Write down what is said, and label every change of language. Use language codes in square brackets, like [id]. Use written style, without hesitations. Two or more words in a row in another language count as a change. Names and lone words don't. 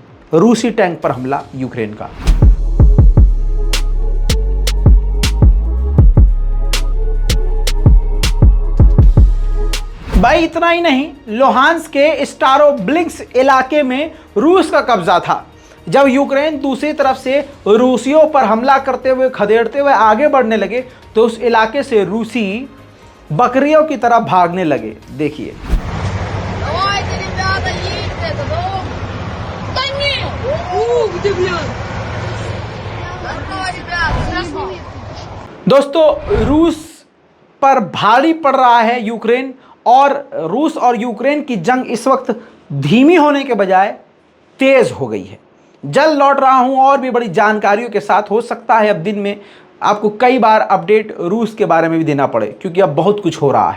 [hi] रूसी टैंक पर हमला यूक्रेन का। भाई इतना ही नहीं, लुहांस्क के स्टारोब्लिंस्क इलाके में रूस का कब्जा था। जब यूक्रेन दूसरी तरफ से रूसियों पर हमला करते हुए, खदेड़ते हुए आगे बढ़ने लगे तो उस इलाके से रूसी बकरियों की तरह भागने लगे। देखिए, [ru] Давайте, ребята, едьте, да нет! Ух ты, блядь! Давай, ребята, [hi] दोस्तों रूस पर भारी पड़ रहा है यूक्रेन, और रूस और यूक्रेन की जंग इस वक्त धीमी होने के बजाय तेज हो गई है। जल्द लौट रहा हूं और भी बड़ी जानकारियों के साथ। हो सकता है अब दिन में आपको कई बार अपडेट रूस के बारे में भी देना पड़े, क्योंकि अब बहुत कुछ हो रहा है।